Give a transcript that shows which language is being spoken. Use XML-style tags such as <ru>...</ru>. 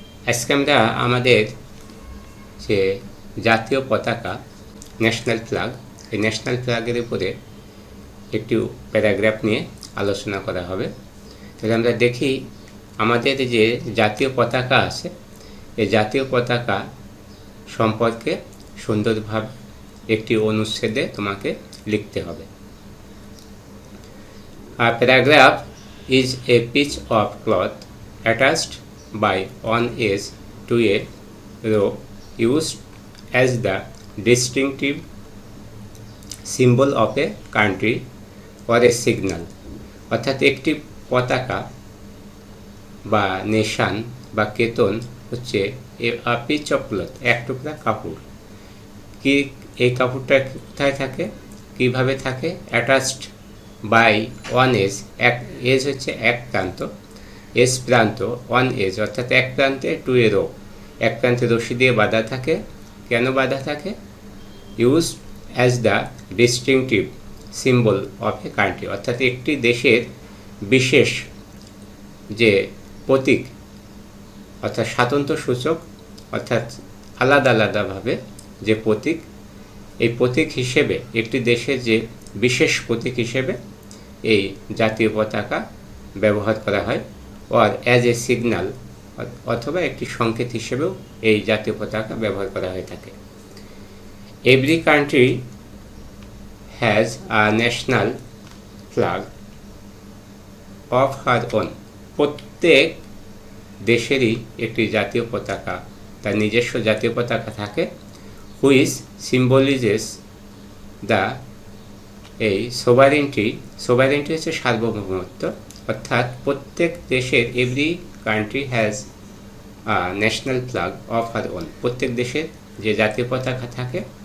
<bn>আজকে আমরা আমাদের যে জাতীয় পতাকা ন্যাশনাল ফ্ল্যাগ, এই ন্যাশনাল ফ্ল্যাগের উপরে একটি প্যারাগ্রাফ নিয়ে আলোচনা করা হবে। তাহলে আমরা দেখি আমাদের যে জাতীয় পতাকা আছে, এই জাতীয় পতাকা সম্পর্কে সুন্দরভাবে একটি অনুচ্ছেদে তোমাকে লিখতে হবে।</bn> <en>A paragraph is a piece of cloth attached by one edge to a rope used as the distinctive symbol of a country or a signal।</en> <bn>অর্থাৎ একটি পতাকা বা নেশান বা কেতন হচ্ছে</bn> <en>a piece of cloth,</en> <bn>এক টুকরা কাপড়। কি এই কাপড়টা কোথায় থাকে, কিভাবে থাকে?</bn> <en>attached by one edge,</en> <bn>এক এজ হচ্ছে এক প্রান্ত, এস প্রান্ত,</bn> <en>one edge</en> <bn>অর্থাৎ এক প্রান্তে,</bn> <en>to a row,</en> <bn>এক প্রান্তে রশি দিয়ে বাঁধা থাকে। কেন বাঁধা থাকে?</bn> <en>use as the distinctive symbol of a country,</en> <bn>অর্থাৎ একটি দেশের বিশেষ যে প্রতীক অর্থাৎ স্বাতন্ত্র্য সূচক, অর্থাৎ আলাদা আলাদাভাবে যে প্রতীক, এই প্রতীক হিসেবে একটি দেশের যে বিশেষ প্রতীক হিসেবে এই জাতীয় পতাকা ব্যবহার করা হয়।</bn> <en>or as a signal,</en> <bn>অথবা একটি সংকেত হিসেবেও এই জাতীয় পতাকা ব্যবহার করা হয়ে থাকে।</bn> <en>Every country has a national flag of her own।</en> <bn>প্রত্যেক দেশেরই একটি জাতীয় পতাকা, তার নিজস্ব জাতীয় পতাকা থাকে।</bn> <en>which symbolizes the</en> <bn>এই সোভারেন্টি, সোভারেন্টি হচ্ছে সার্বভৌমত্ব, অর্থাৎ প্রত্যেক দেশের</bn> <en>every country has national flag of her own,</en> <bn>প্রত্যেক দেশের যে জাতীয় পতাকা থাকে।</bn>